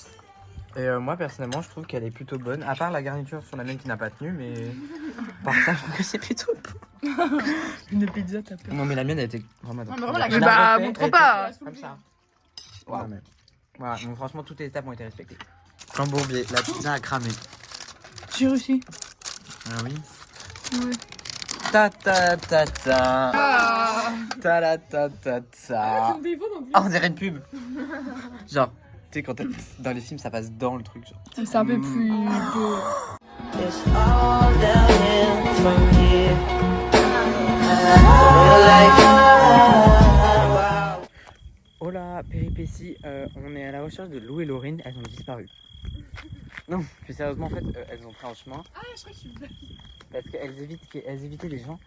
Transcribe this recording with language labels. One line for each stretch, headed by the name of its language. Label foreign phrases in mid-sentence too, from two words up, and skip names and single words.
French: Et moi personnellement je trouve qu'elle est plutôt bonne, à part la garniture sur la mienne qui n'a pas tenu, mais par ça je trouve que c'est plutôt bon. Une pizza, t'as peur. Non mais la mienne elle était vraiment mais vraiment, la Je l'ai bah, refait, montre elle pas. était comme ça. Ouais, mais- Voilà, donc franchement toutes les étapes ont été respectées. Cambourbier, la pizza a cramé. J'ai réussi. Ah oui. Ouais. Ta ta ta ta. Ta la ta ta ta. Ah, on dirait une pub. Genre, tu sais quand dans les films ça passe dans le truc genre. C'est un peu plus.
English: It's all downhill from here.
French: Oh là, péripétie, on est à la recherche de Lou et Laurine, elles ont disparu. Non, plus sérieusement, en fait, elles ont pris en chemin. Ah, je crois que je suis parce qu'elles évitaient les gens.